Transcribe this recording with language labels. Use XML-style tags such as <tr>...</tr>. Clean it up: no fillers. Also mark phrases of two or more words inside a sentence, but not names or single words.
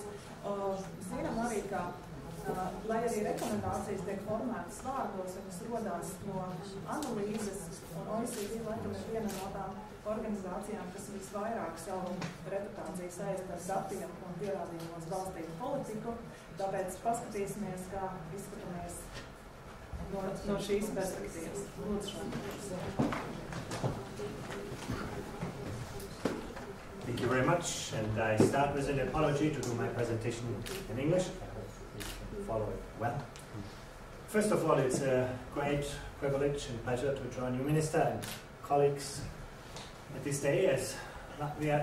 <lv>Zinām arī, ka, lai arī rekomendācijas tiek formētas vārdos, viņas rodās no analīzes, un OECD laikam ir viena no tām organizācijām, kas visvairāk savu reputāciju saist ar datiem un pierādījumos balstītu politiku. Tāpēc paskatīsimies, kā izskatāmies no šīs perspektīvas. Lūdzu,</lv> <en>Thank you very much, and I start with an apology to do my presentation in English. I hope you follow it well. First of all, it's a great privilege and pleasure to join you, Minister and colleagues, at this day as Latvia is joining the OECD.</en>